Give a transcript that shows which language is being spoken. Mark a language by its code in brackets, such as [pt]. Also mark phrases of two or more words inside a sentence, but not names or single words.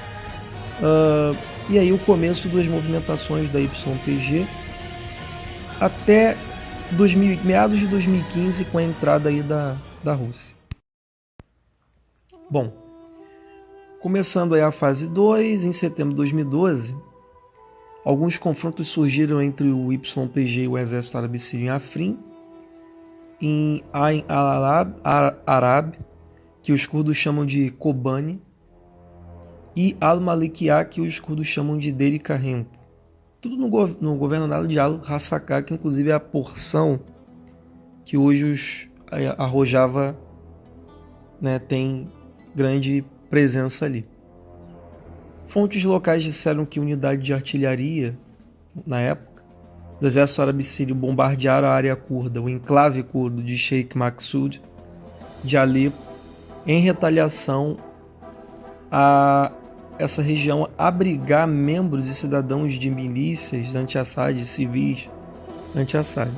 [pt] E aí o começo das movimentações da YPG até meados de 2015, com a entrada aí da Rússia. Bom, começando aí a fase 2, em setembro de 2012, alguns confrontos surgiram entre o YPG e o Exército Árabe Sírio em Afrin, em Ain al-Arab, que os curdos chamam de Kobani, e Al-Malikiya, que os curdos chamam de Deri Kahempo. Tudo no governadado de Al-Hasakah, que inclusive é a porção que hoje a Rojava, né, tem grande presença ali. Fontes locais disseram que unidades de artilharia, na época, do exército árabe sírio bombardearam a área curda, o enclave curdo de Sheikh Maqsud, de Alepo, em retaliação a essa região abrigar membros e cidadãos de milícias anti-Assad, civis anti-Assad.